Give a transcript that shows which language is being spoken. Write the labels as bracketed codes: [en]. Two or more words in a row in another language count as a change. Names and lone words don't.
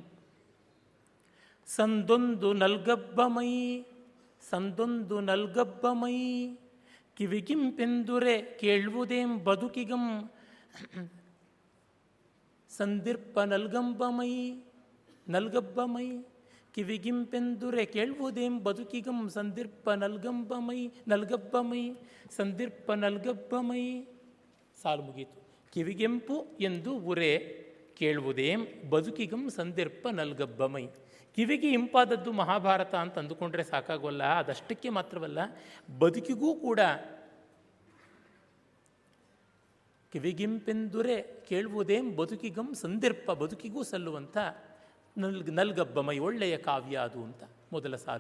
[kn] ಸಂದೊಂದು ನಲ್ಗಬ್ಬಮೈ ಸಂದೊಂದು ನಲ್ಗಬ್ಬಮೈ, ಕಿವಿಗಿಂಪೆಂದುರೆ ಕೇಳ್ವುದೇಂ ಬದುಕಿಗಂ, ಸಂದಿರ್ಪ ನಲ್ಗಂಬಮೈ ನಲ್ಗಬ್ಬಮೈ, ಕಿವಿಗಿಂಪೆಂದುರೆ ಕೇಳ್ವುದೇಂ ಬದುಕಿಗಂ, ಸಂದಿರ್ಪ ನಲ್ಗಂಬಮೈ ನಲ್ಗಬ್ಬಮೈ, ಸಂದಿರ್ಪ ನಲ್ಗಬ್ಬಮೈ. ಸಾಲು ಮುಗೀತು. ಕಿವಿಗೆಂಪು ಎಂದು ಉರೆ ಕೇಳುವುದೇಂ ಬದುಕಿಗಂ, ಸಂದಿರ್ಪ ನಲ್ಗಬ್ಬಮೈ. ಕಿವಿಗೆ ಇಂಪಾದದ್ದು ಮಹಾಭಾರತ ಅಂತ ಅಂದುಕೊಂಡ್ರೆ ಸಾಕಾಗೋಲ್ಲ. ಅದಷ್ಟಕ್ಕೆ ಮಾತ್ರವಲ್ಲ, ಬದುಕಿಗೂ ಕೂಡ ಕಿವಿಗಿಂಪೆಂದುರೆ ಕೇಳುವುದೇಂ ಬದುಕಿಗಂ, ಸಂದಿರ್ಪ ಬದುಕಿಗೂ ಸಲ್ಲುವಂಥ ನಲ್ಗಬ್ಬಮೈ, ಒಳ್ಳೆಯ ಕಾವ್ಯ ಅದು ಅಂತ ಮೊದಲ ಸಾಲು.